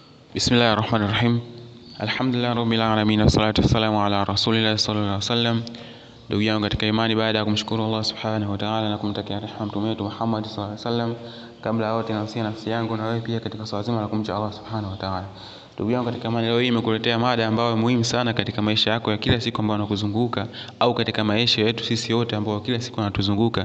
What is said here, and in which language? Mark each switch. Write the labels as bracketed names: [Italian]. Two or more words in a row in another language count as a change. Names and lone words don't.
[Arabic] بسم الله الرحمن الرحيم. الحمد لله رب العالمين والصلاة والسلام على رسول الله صلى الله عليه وسلم. [Swahili] Ndugu yangu katika imani, baada ya kumshukuru [Arabic] الله سبحانه وتعالى [Swahili] na kumtakia rehema mtume wetu Muhammad [Arabic] صلى الله عليه وسلم, [Swahili] kabla ya yote nausia nafsi yangu na wewe pia katika swala zima la kumcha [Arabic] الله سبحانه وتعالى. [Swahili] Ndugu yangu katika imani, leo hii nimekuletea mada ambayo muhimu sana katika maisha yako ya kila siku ambayo yanakuzunguka, au katika maisha yetu sisi wote ambao kila siku yanatuzunguka.